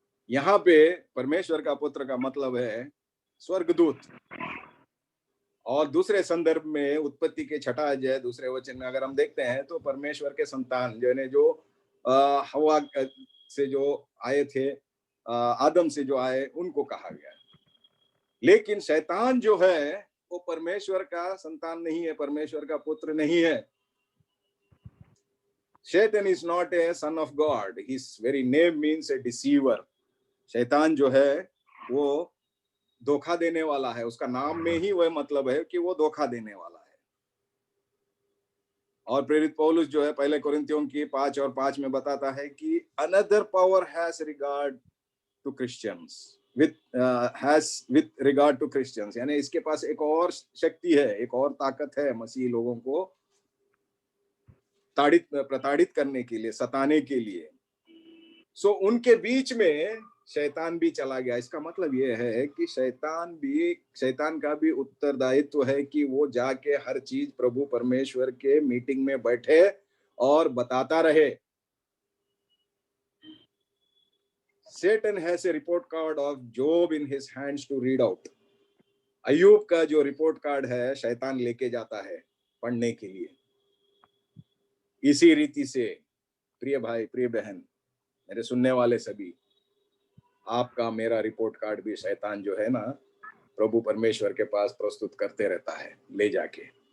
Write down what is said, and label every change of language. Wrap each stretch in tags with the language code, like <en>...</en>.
<hi>यहाँ पे परमेश्वर का पुत्र का मतलब है स्वर्गदूत, और दूसरे संदर्भ में उत्पत्ति के 6 अध्याय दूसरे वचन में अगर हम देखते हैं तो परमेश्वर के संतान जो हवा से जो आए थे, आदम से जो आए, उनको कहा गया। लेकिन शैतान जो है वो परमेश्वर का संतान नहीं है, परमेश्वर का पुत्र नहीं है।</hi> <en>Satan is not a son of God. His very name means a deceiver.</en> <hi>शैतान जो है वो धोखा देने वाला है, उसका नाम में ही वह मतलब है कि वो धोखा देने वाला है। और प्रेरित पौलुस जो है पहले कोरिन्थियों की 5 और 5 में बताता है कि</hi> <en>another power has regard to Christians,</en> <hi>with regard to Christians, यानी इसके पास एक और शक्ति है, एक और ताकत है मसीही लोगों को प्रताड़ित करने के लिए, सताने के लिए। सो उनके बीच में शैतान भी चला गया। इसका मतलब यह है कि शैतान का भी उत्तरदायित्व है कि वो जाके हर चीज प्रभु परमेश्वर के मीटिंग में बैठे और बताता रहे।</hi> <en>Satan has a report card of Job in his hands to read out.</en> <hi>अय्यूब का जो रिपोर्ट कार्ड है शैतान लेके जाता है पढ़ने के लिए। इसी रीति से प्रिय भाई, प्रिय बहन, मेरे सुनने वाले सभी, आपका मेरा रिपोर्ट कार्ड भी शैतान जो है ना प्रभु परमेश्वर के पास प्रस्तुत करते रहता है ले जाके।</hi>